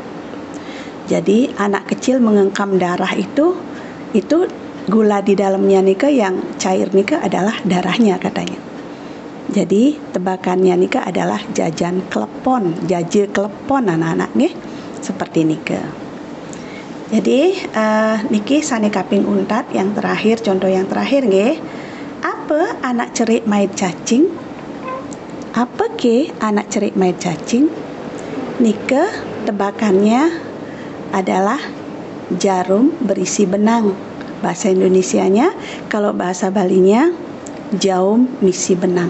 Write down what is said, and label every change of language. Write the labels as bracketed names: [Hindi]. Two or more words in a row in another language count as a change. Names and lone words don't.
[Indonesian] Jadi anak kecil mengengkam darah itu gula di dalamnya nike yang cair nike adalah darahnya katanya. Jadi tebakannya nike adalah jaje klepon anak-anak nih seperti nike. Jadi [Balinese] niki sane kaping untat [Indonesian] yang terakhir, contoh yang terakhir nggih. [Balinese] Apa anak cerik mait cacing? Apa ke anak cerik mait cacing? [Indonesian] Nike tebakannya adalah jarum berisi benang. Bahasa Indonesianya, kalau bahasa Balinya [Balinese] jaum misi benang.